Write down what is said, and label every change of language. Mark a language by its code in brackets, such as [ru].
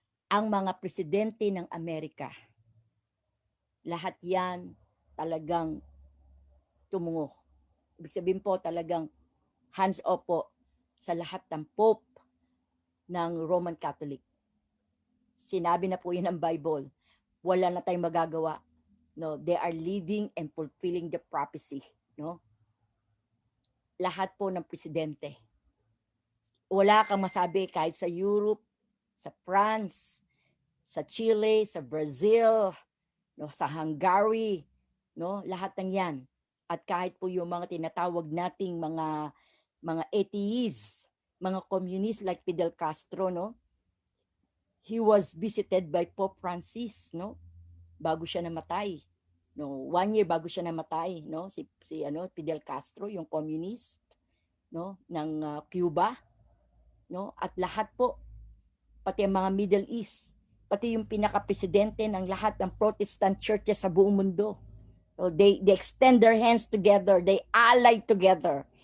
[tl] Ang mga presidente ng Amerika, lahat yan talagang tumungo. Ibig sabihin po talagang hands off po sa lahat ng Pope ng Roman Catholic. Sinabi na po yan ng Bible. Wala na tayong magagawa. [en] No, they are living and fulfilling the prophecy, no? [tl] Lahat po ng presidente. Wala kang masabi kahit sa Europe, sa France, sa Chile, sa Brazil, no, sa Hungary, no, lahat ng 'yan. At kahit po yung mga tinatawag nating mga atheists, mga communists like Fidel Castro, no? [en] He was visited by Pope Francis, no? [tl] Bago siya namatay. No, 1 year bago siya namatay, no? Si Fidel Castro, yung communist, no, ng Cuba, no? At lahat po, pati ang mga Middle East, pati yung pinaka-presidente ng lahat ng Protestant churches sa buong mundo. [en] So they extend their hands together, they ally together.